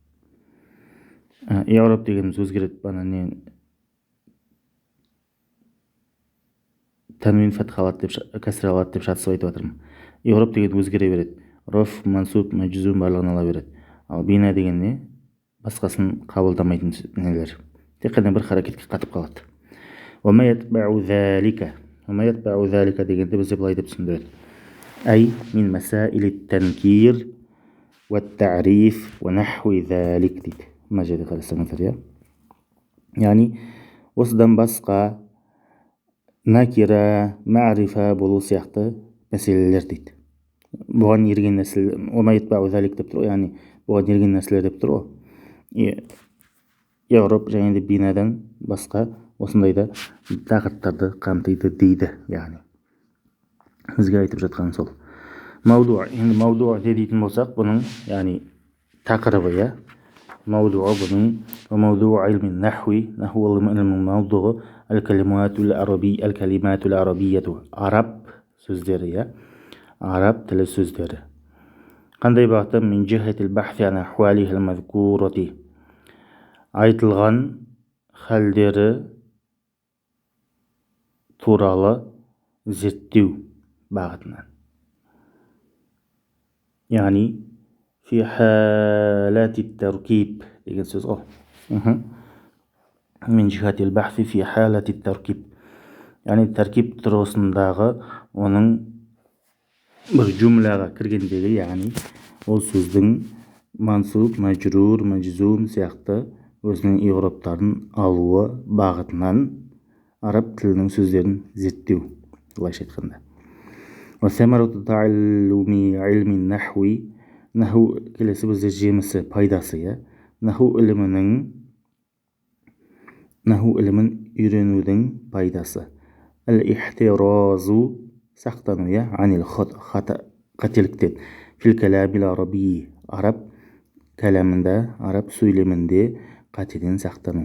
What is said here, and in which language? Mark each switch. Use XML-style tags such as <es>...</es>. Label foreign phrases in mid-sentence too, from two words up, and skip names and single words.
<kk>I'раб дегеніміз өзгереді, бана не? Тәнвин фатха алады деп, кәсір алады деп шатысып айтып жатырмын. I'раб деген өзгере береді.</kk> <ar>رفع، منصوب، مجزوم</ar> <kk>барлығын ала береді. Ал бина деген не? Басқасын қабылдамайтын нелер. Тек қана бір харекетке қатып қалады.</kk> <ar>وما يتبع ذلك</ar> <kk>дегенде бізде былай деп түсіндіреді.</kk> <ar>أي من مسائل التنكير والتعريف ونحو ذلك дейді.</ar> <kk>Мына жерде қарасаңыздар, иә. Яғни осыдан басқа</kk> <ar>نكرة، معرفة</ar> <kk>болу сияқты мәселелер дейді. Бұған ерген нәрселер,</kk> <ar>وما يتبع ذلك</ar> <kk>деп тұр ғой, яғни бұған ерген нәрселер деп тұр ғой. Еуроп және де бинадан басқа осындайда тақырыптарды қамтиды дейді. Яғни бізге айтып жатқан сол. Маудуа, енді маудуа дейтін болсақ, бұның яғни тақырыбы, иә. Маудуа бұның</kk> <ar>موضوع علم نحوي,</ar> <kk>наху илмінің маудуы</kk> <ar>الكلمات العربية,</ar> <kk>араб сөздері, иә. Араб тілі сөздері. Қандай бағытта?</kk> <ar>من جهة البحث عن أحواله المذكورة,</ar> <kk>айтылған халдері туралы зерттеу бағытынан. Яғни</kk> <ar>في حالة تركيب</ar> <kk>деген сөз ғой.</kk> <ar>من جهة البحث في حالة تركيب,</ar> <kk>яғни таркиб тұрғысындағы оның бір жүмлаға кіргендегі, яғни ол сөздің мансуб, мәжрур, мәжзум сияқты өзінің иғраптарын алуы бағытынан араб тілінің сөздерін зерттеу, былайша айтқанда.</kk> <ar>وثمرة تعلم علم النحو,</ar> <kk>наху келесі бізде жемісі, пайдасы, иә. Наху ілімін үйренудің пайдасы. Әл-ихтиразу, сақтану, иә,</kk> <ar>عن الخطأ,</ar> <kk>қателіктен.</kk> <ar>في الكلام العربي,</ar> <kk>араб кәләмінде, араб сөйлемінде қатеден сақтану.</kk>